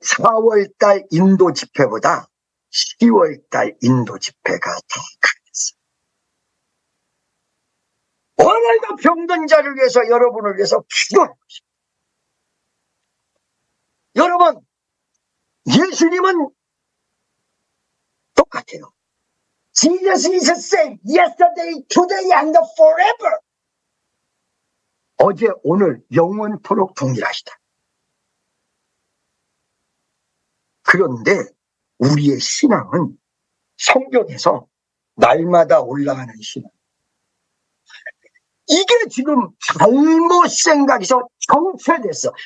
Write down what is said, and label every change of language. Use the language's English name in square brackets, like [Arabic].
[Korean] 4월달 인도 집회보다 10월달 인도 집회가 더 강했어요. 오늘도 병든 자를 위해서, 여러분을 위해서 기도하고 싶습니다. 여러분, 예수님은 똑같아요. [English] Jesus is the same, yesterday, today, and forever. [Korean] 어제, 오늘, 영원토록 동일하시다. 그런데 우리의 신앙은 성경에서 날마다 올라가는 신앙. 이게 지금 잘못 생각해서 정체됐어.